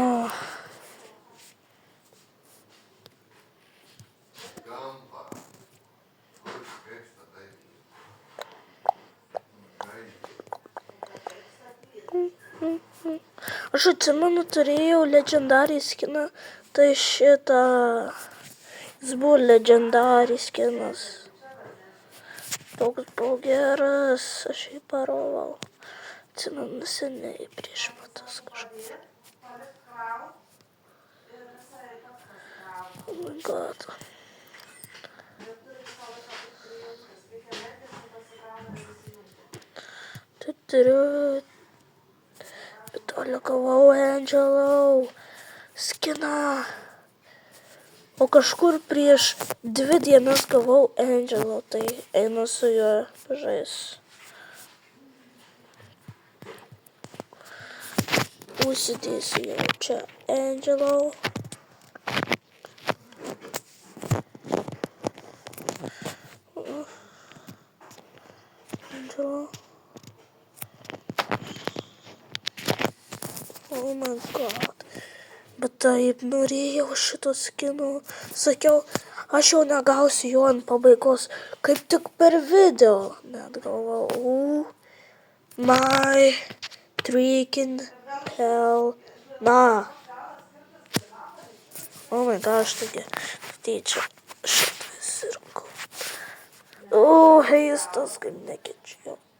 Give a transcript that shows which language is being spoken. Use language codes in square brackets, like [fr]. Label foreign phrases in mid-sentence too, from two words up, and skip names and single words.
[lt] Aš atsimenu, turėjau legendarį skiną, tai šitą, jis buvo legendarį skinas. Toks buvo geras, aš jį parovau. Atsimenu, seniai prieš metus kažkaip. [en] Oh my god. [lt] Turiu. Gavau Angelau skiną. O kažkur prieš 2 dienas gavau Angelo, tai einu su juo žais. Užsidėsiu jau čia Angelo. Angelo. [en] Oh my god. [lt] Bet taip norėjau šito skino. Sakiau, aš jau negausiu jo ant pabaigos. Kaip tik per video. Net galvau, [en] oh my freaking hell. Na. Oh my gosh, [lt] taigi. Tyčia šitą sirku. O, heistas, kaip nekeičiau.